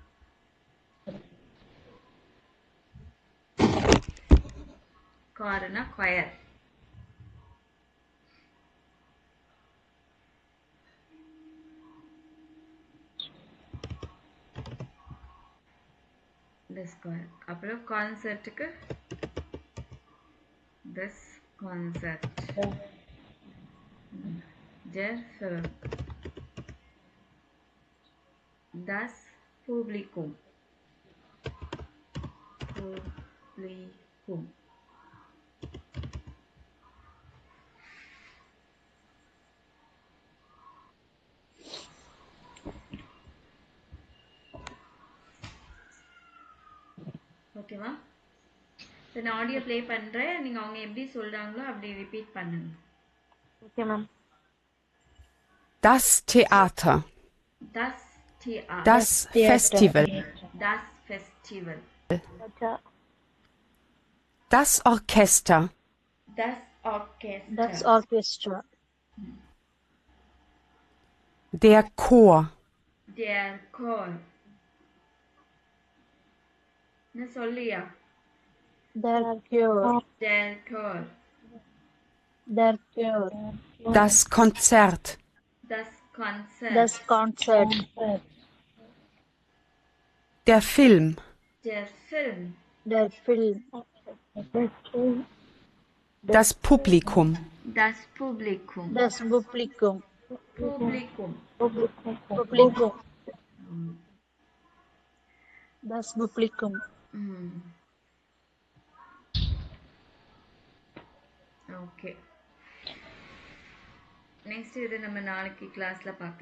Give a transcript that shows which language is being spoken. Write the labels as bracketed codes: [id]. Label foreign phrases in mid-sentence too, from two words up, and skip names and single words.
[ta] கார்னா choir. [en] This choir. [ta] அப்புறம் கான்சர்ட்டுக்கு [en] this concert. [de] Der Film. Das Publikum. Publikum. [ta] ஓகேவா? நான் [en] audio play [ta] பண்றேன், நீங்க அவங்க எப்படி சொல்றாங்களோ அப்படி ரிப்பீட் பண்ணுங்க. [en] okay ma'am. [de] Das Theater. Das Theater. Das Festival. Das Festival. Das Orchester. Das Orchester. Das Orchestra. Der Chor. Der Chor. [ta] என்ன சொல்லியா? [de] Der Chor. Der Chor. Der Chor. Das Konzert. Das Konzert. Das Konzert. Der Film. Der Film. Der Film. Das Publikum. Das Publikum. Das Publikum. Publikum. Publikum. Das Publikum. [ta] ஓகே. நெக்ஸ்ட் இது நம்ம நாளைக்கு கிளாஸ்ல பார்க்கலாம்.